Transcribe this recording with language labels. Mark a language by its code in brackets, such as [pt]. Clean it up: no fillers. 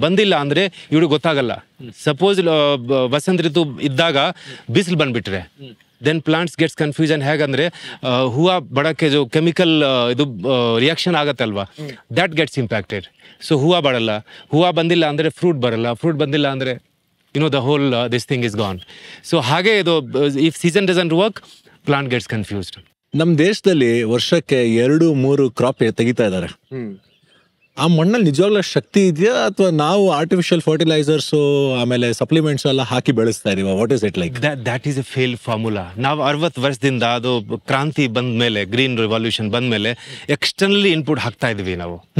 [kn] ಬಂದಿಲ್ಲ ಅಂದ್ರೆ ಇವ್ರಿಗೆ ಗೊತ್ತಾಗಲ್ಲ. ಸಪೋಸ್ ವಸಂತ ಋತು ಇದ್ದಾಗ ಬಿಸಿಲು ಬಂದ್ಬಿಟ್ರೆ [en] Then plants gets confusion. [kn] ಹೇಗಂದ್ರೆ ಹೂವು ಬಡಕ್ಕೆ ಜೋ ಕೆಮಿಕಲ್ ಇದು reaction ಆಗತ್ತಲ್ವಾ, [en] That gets impacted. [kn] So ಹೂವು ಬರಲ್ಲ, ಹೂವು ಬಂದಿಲ್ಲ ಅಂದ್ರೆ ಫ್ರೂಟ್ ಬರಲ್ಲ, ಫ್ರೂಟ್ ಬಂದಿಲ್ಲ ಅಂದ್ರೆ [en] the whole this thing is gone. So [kn] ಹಾಗೆ ಇದು [en] if season doesn't work, plant gets confused. [kn] ನಮ್ಮ ದೇಶದಲ್ಲಿ ವರ್ಷಕ್ಕೆ 2-3 ಕ್ರಾಪ್ ತೆಗಿತಾ ಇದ್ದಾರೆ. ಆ ಮಣ್ಣಲ್ಲಿ ನಿಜವಾಗ್ಲೂ ಶಕ್ತಿ ಇದೆಯಾ, ಅಥವಾ ನಾವು ಆರ್ಟಿಫಿಷಿಯಲ್ ಫರ್ಟಿಲೈಸರ್ಸ್ ಆಮೇಲೆ ಸಪ್ಲಿಮೆಂಟ್ಸ್ ಎಲ್ಲ ಹಾಕಿ ಬೆಳೆಸ್ತಾ ಇದೀವ? [en] What is it like? That is a fail formula. [kn] ನಾವು 60 ವರ್ಷದಿಂದ ಅದು ಕ್ರಾಂತಿ ಬಂದ ಮೇಲೆ, ಗ್ರೀನ್ ರಿವಲ್ಯೂಷನ್ ಬಂದ ಮೇಲೆ ಎಕ್ಸ್ಟರ್ನಲಿ ಇನ್ಪುಟ್ ಹಾಕ್ತಾ ಇದೀವಿ ನಾವು.